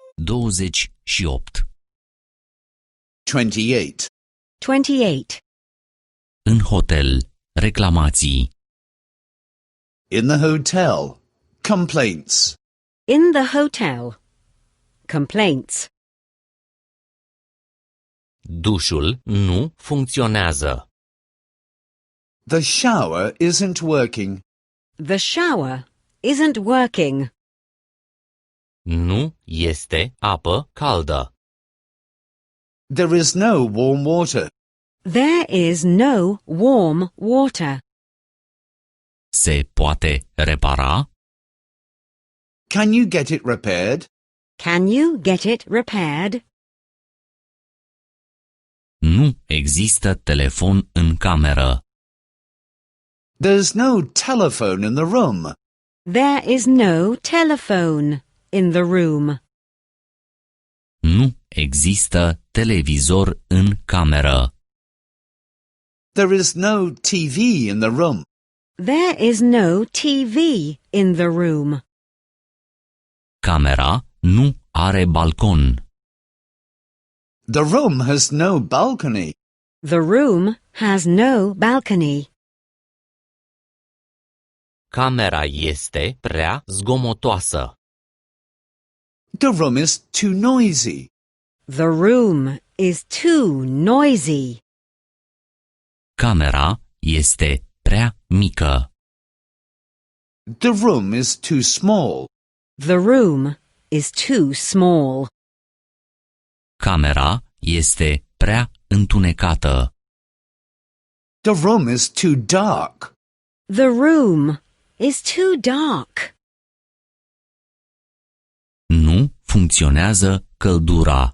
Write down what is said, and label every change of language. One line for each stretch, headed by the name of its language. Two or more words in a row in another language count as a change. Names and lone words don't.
English: 28. 28. 28.
Romanian: În hotel. Reclamații.
English: In the hotel. Complaints. In the hotel. Complaints.
Romanian: Dușul nu funcționează.
English: The shower isn't working. The shower isn't working.
Romanian: Nu este apă caldă.
English: There is no warm water. There is no warm water.
Romanian: Se poate repara?
English: Can you get it repaired? Can you get it repaired?
Romanian: Nu există telefon în cameră.
English: There's no telephone in the room. There is no telephone in the room.
Romanian: Nu există televizor în cameră.
English: There is no TV in the room. There is no TV in the room.
Romanian: Camera nu are balcon.
English: The room has no balcony. The room has no balcony.
Romanian: Camera este prea zgomotoasă.
English: The room is too noisy. The room is too noisy.
Romanian: Camera este prea mică.
English: The room is too small. The room is too small.
Romanian: Camera este prea întunecată.
English: The room is too dark. The room is too dark.
Romanian: Nu funcționează căldura.